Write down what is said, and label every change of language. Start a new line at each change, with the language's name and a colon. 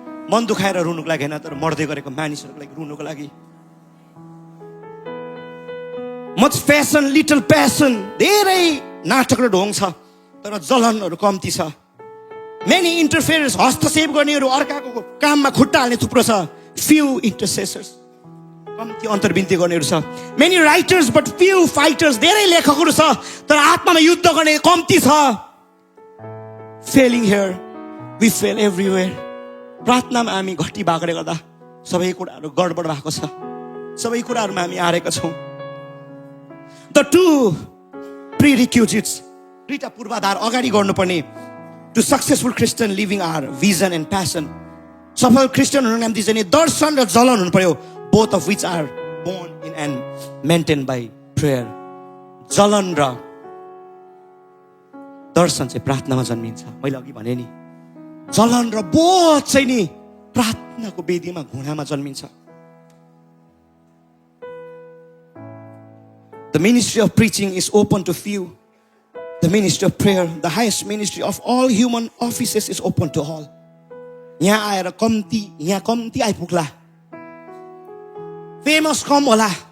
Nepali: मन दुखाएर रुनुको लागि हैन तर मर्दै गरेको मानिसहरूको लागि रुनुको लागि।
English: Much fashion, little passion.
Nepali: धेरै नाटक र ढोङ छ तर जलनहरू कम्ती छ।
English: Many interferers,
Nepali: हस्तक्षेप गर्नेहरू अर्काको काममा खुट्टा हाल्ने थुप्रो छ।
English: Few intercessors,
Nepali: कम्ती अन्तर्विन्ती गर्नेहरू छ।
English: Many writers but few fighters,
Nepali: धेरै लेखकहरू छ तर आत्मामा युद्ध गर्ने कम्ती छ।
English: Failing here, we fail everywhere.
Nepali: प्रार्थनामा हामी घटी भएकोले गर्दा सबै कुराहरू गडबड भएको छ, सबै कुराहरूमा हामी हारेका छौँ।
English: The two prerequisites,
Nepali: दुईटा पूर्वाधार अगाडि गर्नुपर्ने
English: to successful Christian living are vision and passion.
Nepali: सफल क्रिस्चियनहरुको निम्ति चाहिँ दर्शन र जलन हुनु पर्यो,
English: both of which are born in and maintained by prayer.
Nepali: जलन र दर्शन चाहिँ प्रार्थनामा जन्मिन्छ। मैले अघि भने नि जलन र बोध चाहिँ नि प्रार्थनाको वेदीमा घुँडामा जन्मिन्छ।
English: The ministry of preaching is open to few. The ministry of prayer, the highest ministry of all human offices, is open to all.
Nepali: यहाँ आएर कम्ती आइपुग्ला, फेमस कम होला।